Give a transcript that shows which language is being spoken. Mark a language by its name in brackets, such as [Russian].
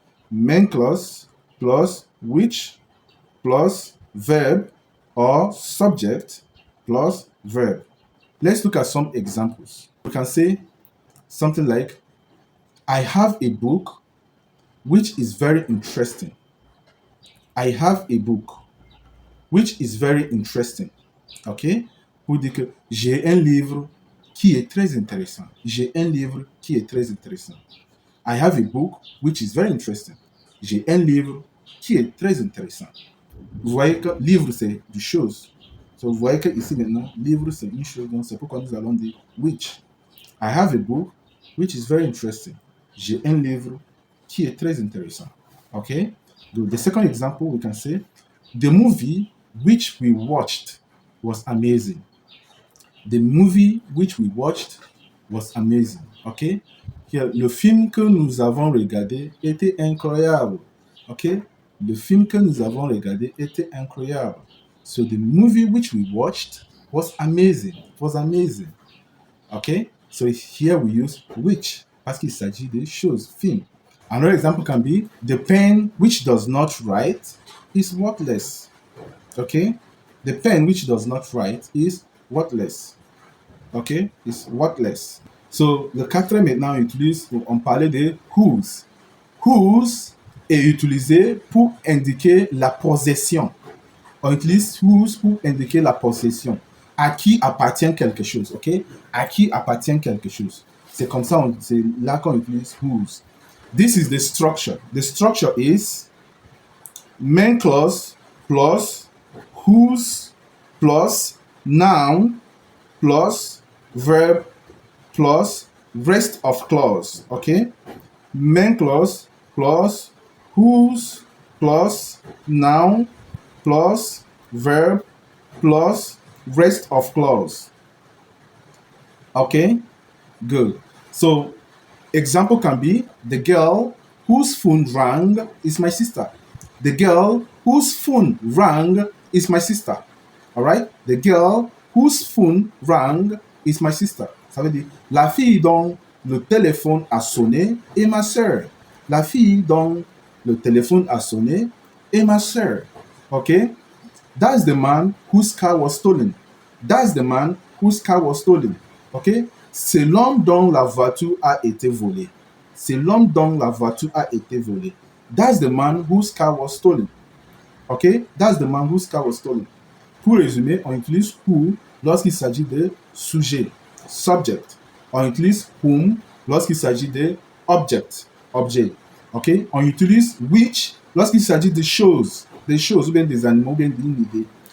[English] Main clause plus which plus verb or subject plus verb. Let's look at some examples. We can say something like, I have a book which is very interesting. I have a book which is very interesting. Okay? [French] Pour dire que j'ai un livre qui est très intéressant. J'ai un livre qui est très intéressant. [English] I have a book which is very interesting. [French] J'ai un livre qui est très intéressant. Vous voyez que livre, c'est du chose. So, vous voyez que ici maintenant, livre, c'est une chose. Donc, c'est pourquoi nous allons dire which. [English] I have a book which is very interesting. [French] J'ai un livre qui est très intéressant. [English] Okay? The second example, we can say, the movie which we watched was amazing. The movie which we watched was amazing. Okay? [French] Here, le film que nous avons regardé était incroyable. Okay? Le film que nous avons regardé était incroyable. [English] So the movie which we watched was amazing. It was amazing. Okay? So here we use which [French] parce qu'il s'agit de choses, film. [English] Another example can be the pen which does not write is worthless. Okay? The pen which does not write is worthless. Okay? Is worthless. [French] So, le quatrième maintenant, on parlait de whose. Whose est utilisé pour indiquer la possession. On utilise whose pour indiquer la possession. À qui appartient quelque chose, ok? À qui appartient quelque chose. C'est comme ça, c'est là qu'on utilise whose. [English] This is the structure. The structure is main clause plus whose plus noun plus verb plus rest of clause, okay? Main clause plus whose plus noun plus verb plus rest of clause. Okay? Good. So, example can be the girl whose phone rang is my sister. The girl whose phone rang is my sister. All right? The girl whose phone rang is my sister. [French] Ça veut dire la fille dont le téléphone a sonné est ma sœur. La fille dont le téléphone a sonné est ma sœur. [English] Okay? That's the man whose car was stolen. That's the man whose car was stolen. Okay? [French] C'est l'homme dont la voiture a été volée. C'est l'homme dont la voiture a été volée. [English] That's the man whose car was stolen. Okay? That's the man whose car was stolen. [French] Pour résumer, on utilise who lorsqu'il s'agit de sujet, subject. On utilise whom lorsqu'il s'agit de object, objet. Okay? On utilise which lorsqu'il s'agit de choses, des choses ou bien des animaux ou bien d'une idée.